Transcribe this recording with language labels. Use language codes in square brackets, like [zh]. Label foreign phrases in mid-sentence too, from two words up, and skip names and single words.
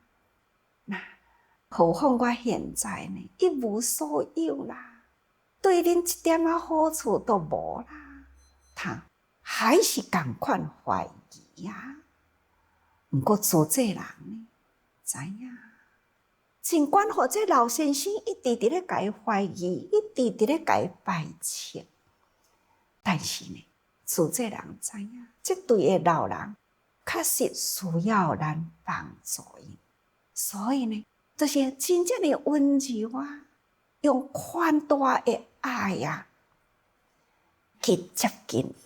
[nan] 何况我现在呢，一无所有啦，对恁一点仔好处都无啦，他还是同款怀疑啊。毋过主治人呢，知影，尽管互这老先生一直伫咧甲伊怀疑，一直伫咧甲伊排斥，但是呢，主治人知影，这对的老人确实需要咱帮助伊，所以呢，就是真正的温柔啊，用宽大的爱啊，去接近伊。